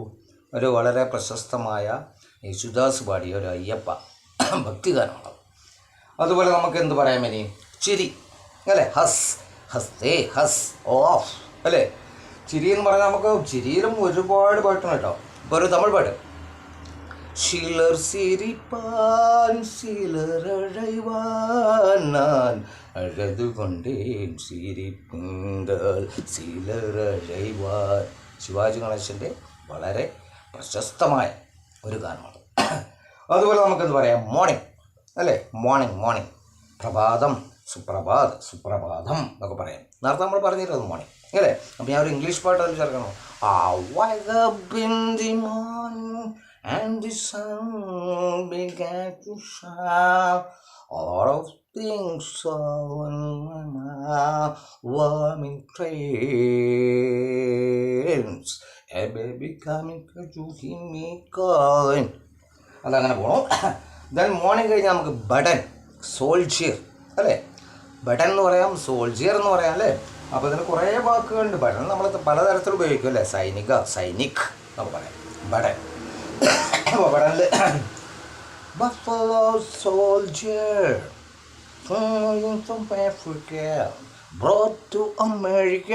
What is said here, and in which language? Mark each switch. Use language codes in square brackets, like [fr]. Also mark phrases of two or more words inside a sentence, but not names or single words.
[ml] ഒരു വളരെ പ്രശസ്തമായ യേശുദാസ് പാടിയ ഒരു അയ്യപ്പ ഭക്തിഗാനമാണ്. അതുപോലെ നമുക്ക് എന്ത് പറയാം ഇനി, ചിരി അല്ലേ, ഹസ്, ഹസ്തേ, ഹസ്, ഓഫ് അല്ലേ. ചിരി എന്ന് പറഞ്ഞാൽ നമുക്ക് ചിരിയിലും ഒരുപാട് പാട്ടുണ്ട് കേട്ടോ. ഇപ്പോൾ ഒരു തമിഴ് പാട്ട്, [ta] சிலர் சிரிப்பான் சிலர் அழைவான் நான் அழகு கொண்டேன் சிரிப்புங்கள் சிலர் അഴൈവാൻ. [ml] ശിവാജി ഗണേശൻ്റെ വളരെ പ്രശസ്തമായ ഒരു ഗാനമാണ്. അതുപോലെ നമുക്കെന്ത് പറയാം, മോർണിംഗ് അല്ലേ, മോർണിംഗ് പ്രഭാതം, സുപ്രഭാതം എന്നൊക്കെ പറയാം. നേരത്തെ നമ്മൾ പറഞ്ഞിരുന്നത് മോർണിംഗ് അല്ലേ. അപ്പം ഞാൻ ഒരു ഇംഗ്ലീഷ് പാട്ട് അതിൽ ചേർക്കണം. [en] Wake up in the morning and the sun began to shine. A lot of things on my mind, warming trains, a baby coming to hear me calling. [ml] അതങ്ങനെ പോകണം. ദെൻ മോർണിംഗ് കഴിഞ്ഞാൽ നമുക്ക് ബട്ടൺ, സോൾജിയർ അല്ലേ. ബട്ടൺ എന്ന് പറയാം, സോൾജിയർ എന്ന് പറയാം അല്ലേ. അപ്പോൾ ഇതിന് കുറേ വാക്കുകളുണ്ട്. ബട്ടൺ നമ്മൾ പലതരത്തിൽ ഉപയോഗിക്കും അല്ലേ. സൈനിക് നമുക്ക് പറയാം ബട്ടൺ. അപ്പോൾ ബട്ടണിൽ [en] Buffalo Soldier from Africa brought to America.